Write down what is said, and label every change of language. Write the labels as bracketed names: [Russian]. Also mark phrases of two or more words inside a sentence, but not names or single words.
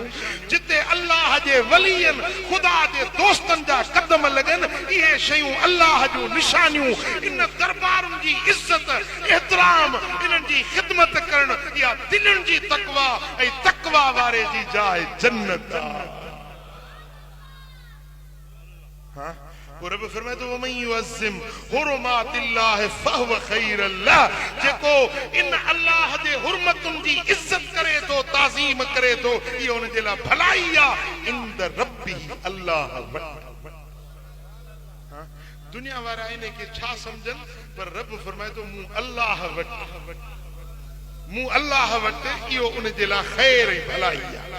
[Sindhi] जिते अल्लाह जे वलियन खुदा जे दोस्तन जा कदम लगन ये शयूं अल्लाह जूं निशानियूं। इन दरबारुन जी इज्जत एहतराम, इन्हनि जी खिदमत करण या दिलनि जी तकवा ऐं तकवा वारे जी जाइ जन्नत आहे। हाँ, रब फरमाए तो [Arabic] ومن يعظم حرمات الله فهو خير له, [Sindhi] जेको इन अल्लाह जे हुरमतुनि जी इज्जत करे तो, ताज़ीम करे तो, इहो उन जे लाइ भलाई आहे [Arabic] عند ربي [Sindhi] अल्लाह वटि। हाँ, दुनिया वारा इन खे छा समझन, पर रब फरमाए तो मूं अल्लाह वटि, मूं अल्लाह वटि इहो उन जे लाइ ख़ैर ऐं भलाई आहे।